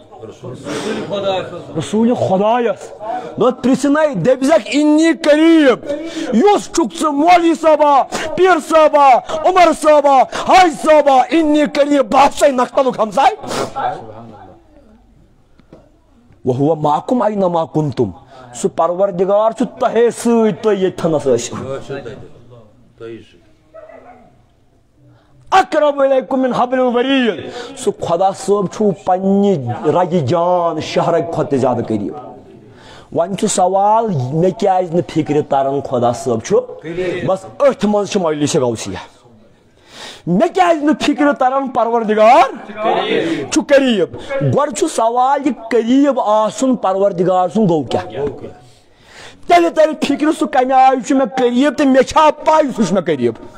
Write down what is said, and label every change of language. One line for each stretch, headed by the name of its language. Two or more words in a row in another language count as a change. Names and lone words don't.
Kashmiri: رسول خۄدایس دوٚپ پرٛژھنَے دٔپۍزٮ۪کھ
Arabic: انی قریب
Kashmiri: یُس چھُکھ ژٕ مولوی صٲبا پیٖر صٲبا عمر صٲبا حاجی صٲبا
Arabic: انی قریب
Kashmiri: بہٕ چھُسے نکھتلُک ہمساے
Arabic: وَہُوَ مَعَکُمْ أَیْنَمَا کُنتُم
Kashmiri: سُہ پروردگار چھُ تۄہے سۭتۍ تُہۍ ییٚتھنس ٲسِو
Arabic: اقرب الیکم من حبل الورید
Kashmiri: سُہ خۄدا صٲب چھُ پننہِ رگہِ جان شہرٕکۍ کھۄتہٕ تہِ زیادٕ قریب وۄنۍ چھُ سوال مےٚ کیٛازِ نہٕ فِکرِ تران خۄدا صٲب چھُ بس أتھۍ منٛز چھِ مجلسِ غوثیہ مےٚ کیٛازِ نہٕ فِکرِ تران پروردگار چھُ قریب گۄڈٕ چھُ سوال یہِ قریب آسُن پروردگار سُنٛد گوٚو کیٛاہ تیٚلہِ ترِ فِکرِ سُہ کمہِ آیہِ چھُ مےٚ قریب تہٕ مےٚ چھا پاے سُہ چھُ مےٚ قریب